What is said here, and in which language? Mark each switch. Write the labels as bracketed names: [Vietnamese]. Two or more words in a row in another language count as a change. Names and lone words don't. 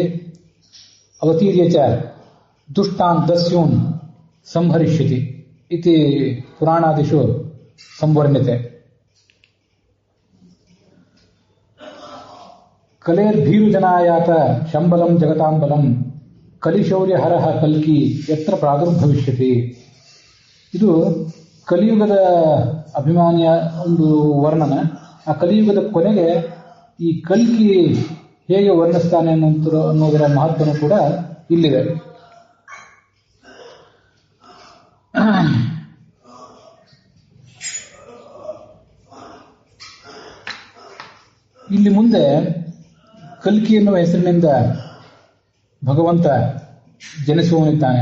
[Sanskrit] अवतीर्य च दुष्टान् दस्यून् संहरिष्यति इति पुराणादिषु संवर्ण्यते. कलेर्भीरुजनायात शम्बलं जगतां बलं कलिशौर्यहरः कल्की यत्र ಪ್ರಾದುರ್ಭವಿಷ್ಯತಿ. [Kannada] ಇದು ಕಲಿಯುಗದ ಅಭಿಮಾನಿಯ ಒಂದು ವರ್ಣನ. ಆ ಕಲಿಯುಗದ ಕೊನೆಗೆ ಈ ಕಲ್ಕಿ ಹೇಗೆ ವರ್ಣಿಸ್ತಾನೆ ಅನ್ನೋದರ ಮಹತ್ವನೂ ಕೂಡ ಇಲ್ಲಿದೆ. ಇಲ್ಲಿ ಮುಂದೆ ಕಲ್ಕಿ ಎನ್ನುವ ಹೆಸರಿನಿಂದ ಭಗವಂತ ಜನಿಸುವನಿದ್ದಾನೆ.